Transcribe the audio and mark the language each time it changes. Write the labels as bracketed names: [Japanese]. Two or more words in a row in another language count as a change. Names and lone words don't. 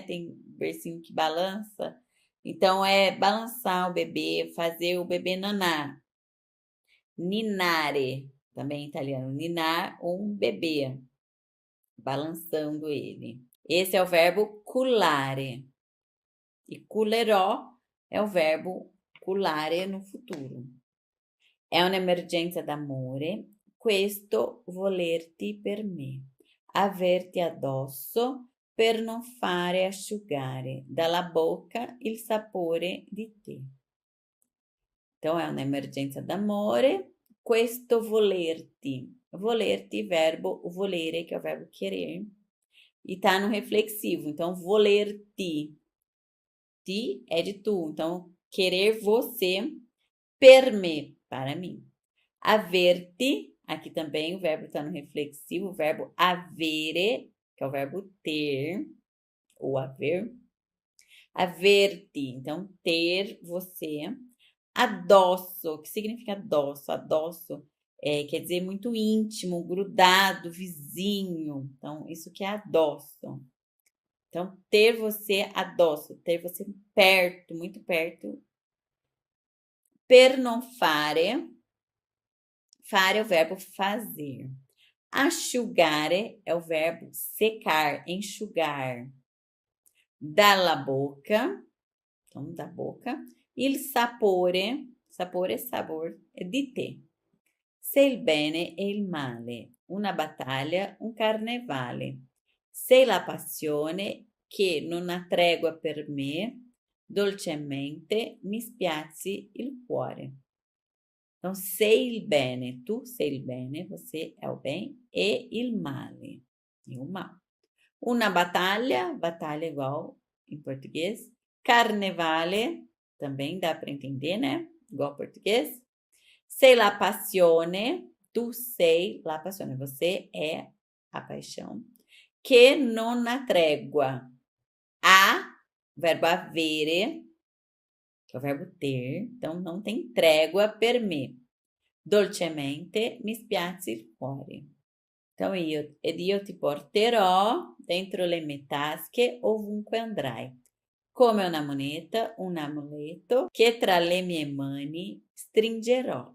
[Portuguese] Tem bercinho que balança. Então, é balançar o bebê, fazer o bebê nanar. Ninare, também em italiano. Ninar, um bebê. Balançando ele. Esse é o verbo culare. E culerò é o verbo particolare no futuro. [Italian] È un'emergenza d'amore, questo volerti per me, averti addosso per non fare asciugare dalla boca il sapore di te. [Portuguese] Então, é uma emergência [Italian] d'amore, questo volerti. [Portuguese] Volerti, verbo volere, que é o verbo querer. E tá no reflexivo, então volerti. Ti é de tu, então querer você, [Italian] per me, [Portuguese] para mim. Averti, aqui também o verbo está no reflexivo, o verbo avere, que é o verbo ter, ou haver. Averti, então ter você. Adosso, o que significa adosso? Adosso quer dizer muito íntimo, grudado, vizinho. Então, isso que é adosso. Então, ter você adosso, ter você perto, muito perto. [Italian] Per non fare. [Portuguese] Fare é o verbo fazer. Asciugare é o verbo secar, enxugar. [Italian] Dalla boca, [Portuguese] então da boca. [Italian] Il sapore, [Portuguese] sapore é sabor, é [Italian] di te. Se il bene e il male, una battaglia, un carnevale. Sei la passione che non ha tregua per me, dolcemente mi spiazzi il cuore. Então, sei il bene, tu sei il bene, [Portuguese] você é o bem, [Italian] e il male, [Portuguese] e o mal. Una batalha, batalha igual em português. Carnevale, também dá para entender, né? Igual português. [Italian] Sei la passione, tu sei la passione, [Portuguese] você é a paixão. Que [Italian] non ha tregua. [Portuguese] A, verbo avere, que é o verbo ter, então não tem trégua [Italian] per me. Dolcemente mi spiazzi il cuore. Então, io ti porterò dentro le mie tasche ovunque andrai, come una moneta, un amuleto, che tra le mie mani stringerò.